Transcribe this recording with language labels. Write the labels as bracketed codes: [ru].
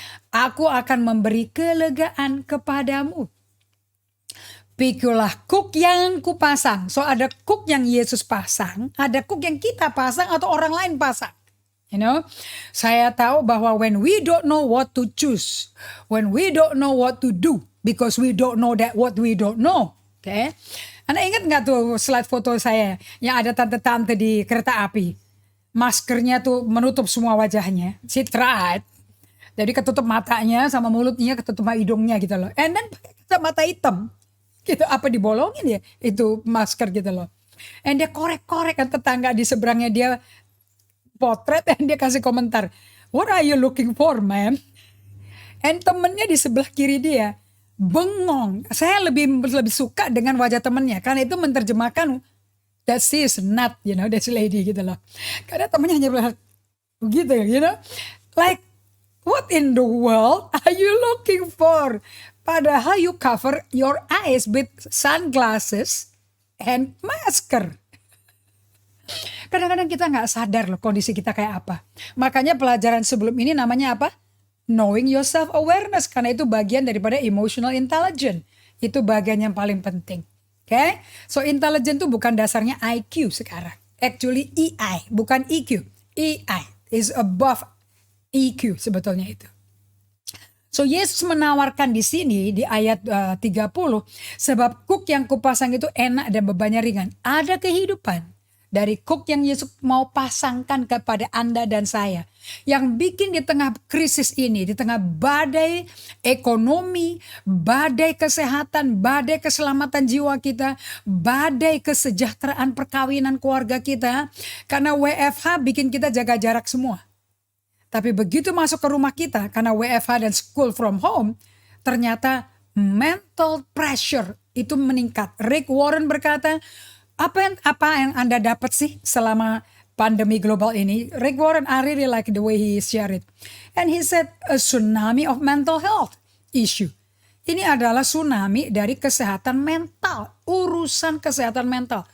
[id] Aku akan memberi kelegaan kepadamu. Pikulah kuk yang kupasang. So ada kuk yang Yesus pasang, ada kuk yang kita pasang atau orang lain pasang. [en] You know, [id] saya tahu bahwa [en] when we don't know what to choose, when we don't know what to do, because we don't know that what we don't know. Okay? [id] Anda ingat nggak tuh slide foto saya yang ada tante-tante di kereta api? Maskernya tuh menutup semua wajahnya. [en] She tried. [id] Jadi ketutup matanya sama mulutnya, ketutup hidungnya gitu loh. [en] And then [id] pakai kacamata hitam. Gitu, apa dibolongin ya itu masker gitu loh. And dia korek-korek kan tetangga di seberangnya dia potret, dan dia kasih komentar, [en] what are you looking for, man? [id] And temennya di sebelah kiri dia bengong. Saya lebih suka dengan wajah temennya karena itu menerjemahkan [en] that she is not, you know, that lady [id] gitu loh. Karena temennya hanya bilang gitu, [en] you know, like what in the world are you looking for? [id] Padahal [en] you cover your eyes with sunglasses and masker. [id] Kadang-kadang kita nggak sadar loh kondisi kita kayak apa. Makanya pelajaran sebelum ini namanya apa? [en] Knowing your self-awareness. [id] Karena itu bagian daripada emotional intelligence. Itu bagian yang paling penting. Okay? So intelligence itu bukan dasarnya IQ sekarang. [en] Actually EI, [id] bukan EQ. [en] EI is above EQ [id] sebetulnya itu. So Yesus menawarkan di sini di ayat 30, sebab kuk yang kupasang itu enak dan bebannya ringan. Ada kehidupan dari kuk yang Yesus mau pasangkan kepada Anda dan saya. Yang bikin di tengah krisis ini, di tengah badai ekonomi, badai kesehatan, badai keselamatan jiwa kita, badai kesejahteraan perkawinan keluarga kita. Karena WFH bikin kita jaga jarak semua. Tapi begitu masuk ke rumah kita, karena WFH dan [en] school from home, [id] ternyata mental pressure itu meningkat. Rick Warren berkata, apa yang Anda dapat sih selama pandemi global ini? [en] Rick Warren, I really like the way he shared it. And he said, a tsunami of mental health issue. [id] Ini adalah tsunami dari kesehatan mental, urusan kesehatan mental.